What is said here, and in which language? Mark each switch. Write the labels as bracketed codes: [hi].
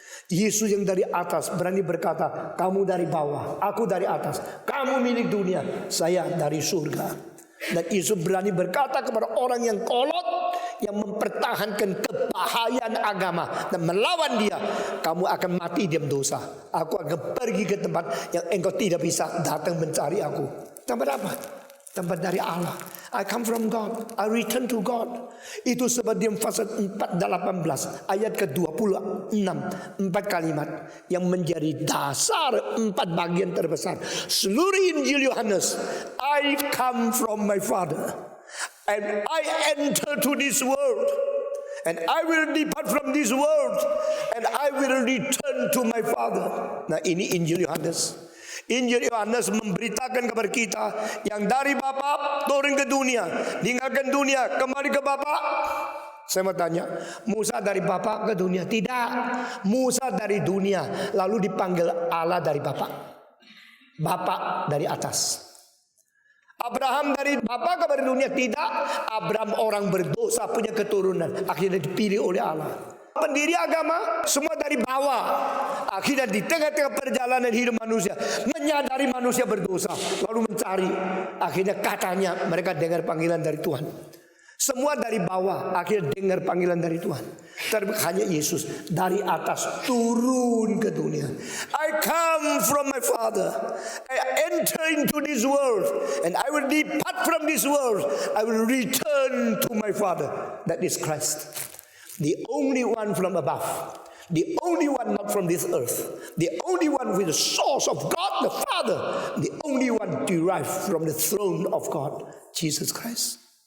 [id] Yesus yang dari atas berani berkata, kamu dari bawah, aku dari atas, kamu milik dunia, saya dari surga. Dan Yesus berani berkata kepada orang yang kolot, yang mempertahankan kebahayaan agama dan melawan dia, kamu akan mati dalam dosa. Aku akan pergi ke tempat yang engkau tidak bisa datang mencari aku. Tempat apa? Tempat dari Allah. [en] I come from God, I return to God. [id] Itu sebab di pasal 4:18 ayat ke-26, 4 kalimat yang menjadi dasar 4 bagian terbesar seluruh Injil Yohanes. [en] I come from my Father and I enter to this world, and I will depart from this world, and I will return to my Father. [id] Nah, ini Injil Yohanes. Injil Yohanes memberitakan kepada kita yang dari Bapa turun ke dunia, tinggalkan dunia, kembali ke Bapa. Saya mau tanya, Musa dari Bapa ke dunia? Tidak. Musa dari dunia, lalu dipanggil Allah dari Bapa. Bapa dari atas. Abraham dari Bapa kepada dunia? Tidak. Abraham orang berdosa, punya keturunan, akhirnya dipilih oleh Allah. Pendiri agama semua dari bawah. Akhirnya di tengah-tengah perjalanan hidup manusia, menyadari manusia berdosa, lalu mencari. Akhirnya katanya mereka dengar panggilan dari Tuhan. Semua dari bawah, akhirnya dengar panggilan dari Tuhan. Tapi hanya Yesus dari atas turun ke dunia. [en] I come from my Father, I enter into this world, and I will depart from this world. I will return to my Father. That is Christ, the only one from above, the only one not from this earth, the only one with the source of God the Father, the only one derived from the throne of God, Jesus Christ.